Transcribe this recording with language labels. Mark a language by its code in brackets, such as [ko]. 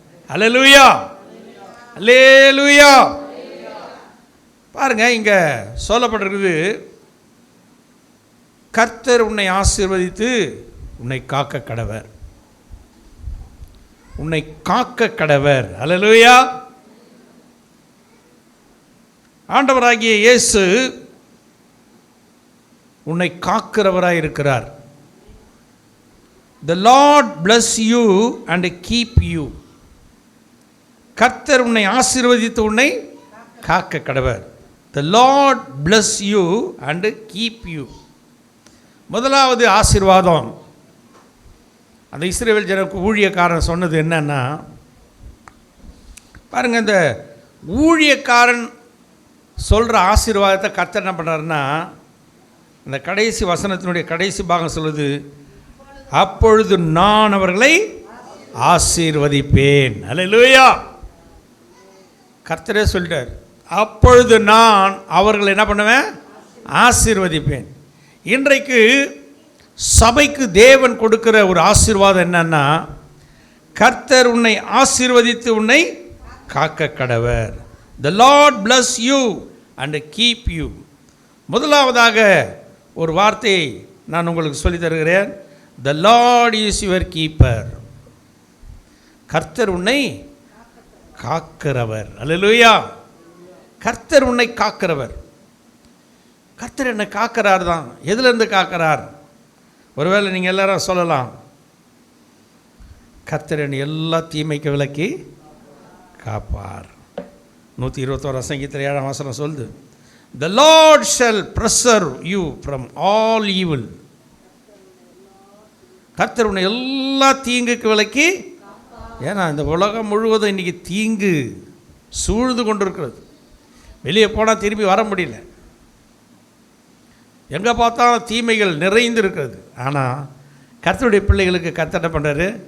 [ta] அல்லேலூயா, அல்லேலூயா. பாருங்க, இங்க சொல்லப்பட்டிருக்குது, கர்த்தர் உன்னை ஆசீர்வதித்து உன்னை காக்க கடவர். உன்னை காக்க கடவர். அல்லேலூயா. ஆண்டவராகிய இயேசு உன்னை காக்கிறவராய் இருக்கிறார். [en] The Lord bless you and keep you. [ta] கர்த்தர் உன்னை ஆசீர்வதித்து உன்னை காக்க கடவர். [en] The Lord bless you and keep you. [ta] முதலாவது ஆசீர்வாதம் அந்த இஸ்ரவேல் ஜனக்கு ஊழியக்காரன் சொன்னது என்னன்னா, பாருங்க, இந்த ஊழியக்காரன் சொல்கிற ஆசீர்வாதத்தை கர்த்தர் என்ன பண்ணுறாருன்னா, இந்த கடைசி வசனத்தினுடைய கடைசி பாகம் சொல்லுது, அப்பொழுது நான் அவர்களை ஆசீர்வதிப்பேன். அல்லேலூயா. கர்த்தரே சொல்லிட்டார், அப்பொழுது நான் அவர்களை என்ன பண்ணுவேன்? ஆசீர்வதிப்பேன். இன்றைக்கு சபைக்கு தேவன் கொடுக்கிற ஒரு ஆசீர்வாதம் என்னன்னா, கர்த்தர் உன்னை ஆசீர்வதித்து உன்னை காக்க கடவர். [en] The Lord bless you and keep you. [ta] முதலாவதாக ஒரு வார்த்தையை நான் உங்களுக்கு சொல்லித் தருகிறேன். [en] The Lord is your keeper. [ta] கர்த்தர் உன்னை காக்கிறவர். அல்லேலூயா. கர்த்தர் உன்னை காக்கிறவர். கர்த்தர் என்னை காக்கிறார் தான். எதிலிருந்து காக்கிறார்? ஒருவேளை நீங்கள் எல்லாரும் சொல்லலாம், கர்த்தர் என்னை எல்லா தீமைக்கு விலக்கி காப்பார். [en] 121 [ta] சங்கீதத்தில் 7ஆம் வசனம் சொல்லுது, [en] The Lord shall preserve you from all evil. [ta] கர்த்தர் உன்னை எல்லா தீங்குக்கு விலக்கி. ஏன்னா இந்த உலகம் முழுவதும் இன்றைக்கி தீங்கு சூழ்ந்து கொண்டிருக்கிறது. வெளியே போனால் திரும்பி வர முடியல. எங்கே பார்த்தாலும் தீமைகள் நிறைந்து இருக்கிறது. ஆனால் கர்த்தருடைய பிள்ளைகளுக்கு கர்த்தர் என்ன பண்ணுறாரு?